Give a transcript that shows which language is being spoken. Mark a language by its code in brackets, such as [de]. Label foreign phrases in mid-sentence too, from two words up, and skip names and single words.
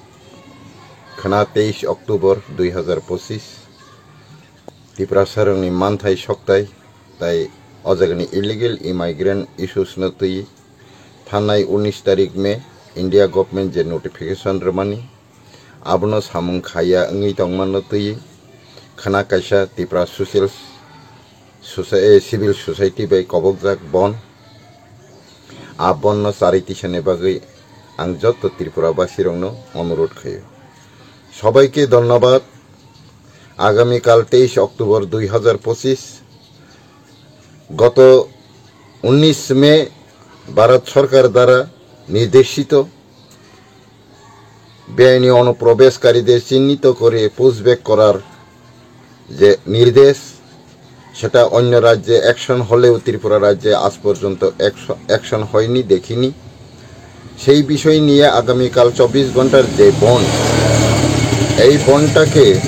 [trp] Khana 23 Oktober 2025 Tripura sarangni manthai soktai tai ojagani [en] illegal immigrant issues [trp] na tui thanai 19 tarik me India government je notification ramani abono samung khaya ngi tongman na tui khana kaisa Tripura [en] civil society [trp] by kobokjak bon abon no charitisane bagui ang joto Tripurabasi rongno অনুরোধ খাইও [bn] সবাইকে ধন্যবাদ আগামী কাল 23 অক্টোবর 2025 গত 19 মে ভারত সরকার দ্বারা নির্দেশিত বেআইনি অনুপ্রবেশকারীদের চিহ্নিত করে পুশব্যাক করার যে নির্দেশ সেটা অন্য রাজ্যে অ্যাকশন হলেও ত্রিপুরা রাজ্যে আজ পর্যন্ত অ্যাকশন হয়নি দেখিনি সেই বিষয় নিয়ে আগামী কাল 24 ঘন্টার যে বন এই বনটাকে